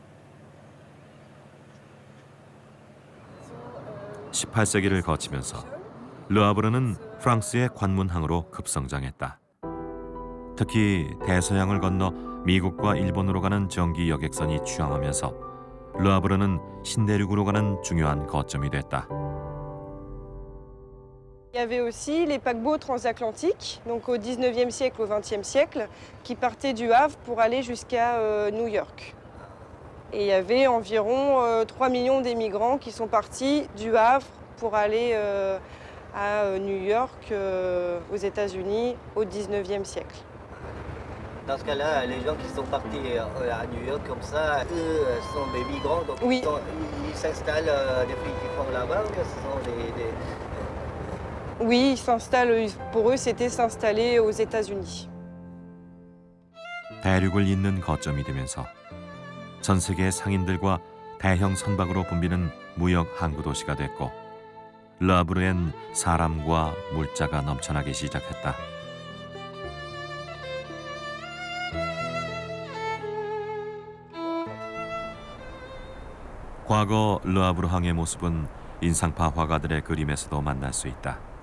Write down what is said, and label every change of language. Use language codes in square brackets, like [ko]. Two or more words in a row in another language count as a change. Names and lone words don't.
[ko] 18세기를 거치면서 르아브르는 프랑스의 관문항으로 급성장했다. 특히 대서양을 건너 미국과 일본으로 가는 전기 여객선이 취항하면서 르아브르는 신대륙으로 가는 중요한 거점이 됐다. [fr] Il y avait aussi les paquebots transatlantiques, donc au 19e siècle, au 20e siècle, qui partaient du Havre pour aller jusqu'à New York. Et il y avait environ 3 millions d'émigrants qui sont partis du Havre pour aller à New York, aux États-Unis, au 19e siècle. Dans ce cas-là, les gens qui sont partis à New York comme ça, eux sont des migrants, donc Oui. ils s'installent définitivement là-bas, ou bien ce sont des... Oui, ils s'installent, pour eux, c'était s'installer aux États-Unis. [ko] 대륙을 잇는 거점이 되면서 전 세계의 상인들과 대형 선박으로 붐비는 무역 항구 도시가 됐고 르하브르엔 사람과 물자가 넘쳐나기 시작했다. 과거 르하브르 항의 모습은 인상파 화가들의 그림에서도 만날 수 있다.